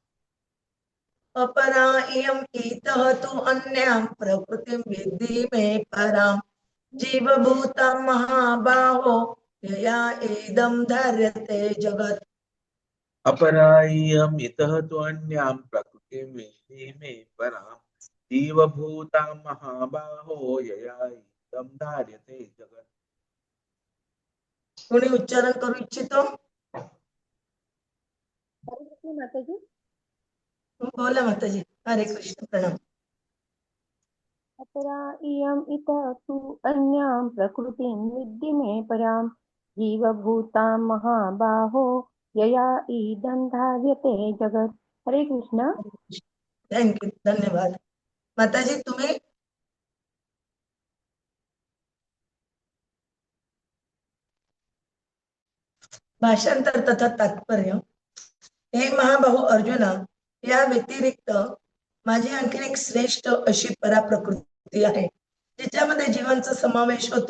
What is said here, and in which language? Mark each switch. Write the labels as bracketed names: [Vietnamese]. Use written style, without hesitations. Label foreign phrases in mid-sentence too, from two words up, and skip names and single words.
[Sanskrit] अपरा इयं इतः तु अन्यां प्रकृतिं विद्धि मे परां जीवभूतं महाबाहो यया इदं धार्यते जगत्. अपराय्यम् इतः तु अन्यां प्रकृतिं विद्धि मे परां जीवभूतां महाबाहो यया इदं धार्यते जगत्. [Marathi] कोणी उच्चारण करू इच्छितो? माताजी, बोला माताजी. हरे कृष्ण. प्रणाम. [Sanskrit] अपरा इयम् इतः तु अन्यां प्रकृतिं विद्धि मे परां जीवभूतां महाबाहो यया इदं धार्यते जगत्. [Marathi] हरे कृष्ण. थँक्यू, धन्यवाद. माताजी तुम्ही? भाषांतर तथा तात्पर्य. हे महाबाहू अर्जुना, या व्यतिरिक्त माझी आणखी एक श्रेष्ठ अशी पराप्रकृती आहे जिच्यामध्ये जीवांचा समावेश होतो.